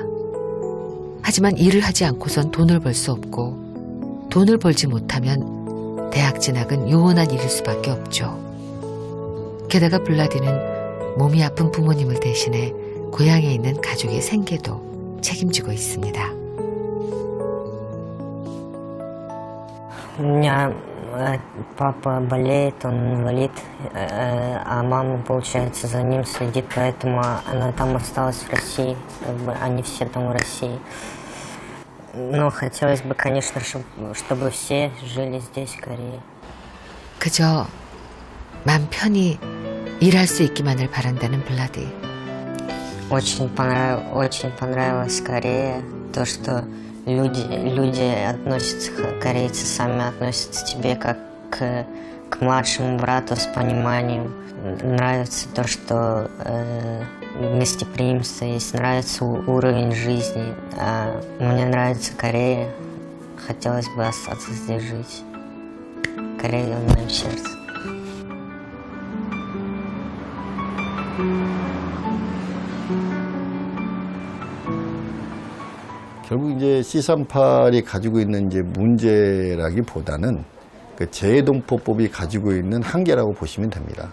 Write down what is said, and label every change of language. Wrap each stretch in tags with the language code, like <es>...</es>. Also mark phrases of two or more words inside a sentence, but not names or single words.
<ko>하지만 일을 하지 않고선 돈을 벌 수 없고 돈을 벌지 못하면 대학 진학은 요원한 일일 수밖에 없죠. 게다가 블라디는 몸이 아픈 부모님을 대신해 고향에 있는 가족의 생계도 책임지고 있습니다.</ko> <ru>У меня папа болеет, он инвалид, а мама, получается, за ним следит, поэтому она там осталась в России, как бы они все там в России. Но хотелось бы, конечно, чтобы все жили здесь, в Корее.</ru> <ko>그저 맘 편히 일할 수 있기만을 바란다는 블라디.</ko> <ru>Очень понравилась Корея, то, что люди относятся, корейцы сами относятся к тебе как к младшему брату с пониманием. Нравится то, что гостеприимство есть, нравится уровень жизни. Мне нравится Корея, хотелось бы остаться здесь жить. Корея в моем сердце.</ru> <ko>결국 이제 C38이 가지고 있는 이제 문제라기보다는 그 재동포법이 가지고 있는 한계라고 보시면 됩니다.</ko>